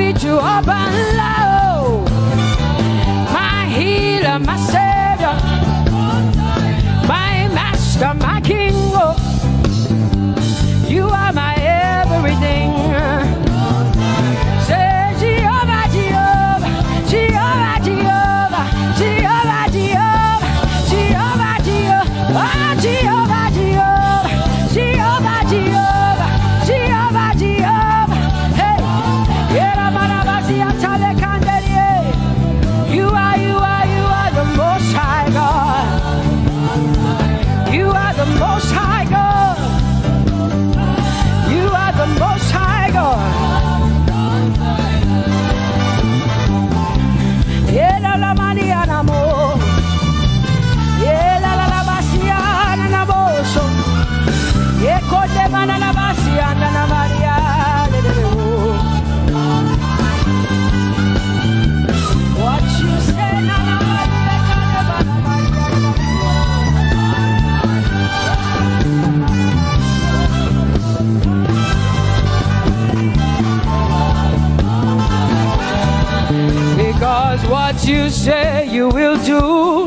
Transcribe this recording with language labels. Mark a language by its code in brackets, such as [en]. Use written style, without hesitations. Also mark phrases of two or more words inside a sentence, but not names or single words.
[en] you up and low. My healer, my savior, my master, my king. Oh, you are my everything. Say Jehovah, Jehovah, Jehovah, Jehovah, Jehovah, Jehovah, Jehovah, Jehovah, oh, Jehovah, Jehovah, Jehovah, Jehovah, Jehovah, Jehovah. Hey, you are the Most High God. You are the Most High God. You are the Most High God. Yeah, [ln] la la maniana mo. Yeah, la la la basiana na boso. Yeah, kote mana la basiana na Maria. [en] What you say na na because what you say you will do.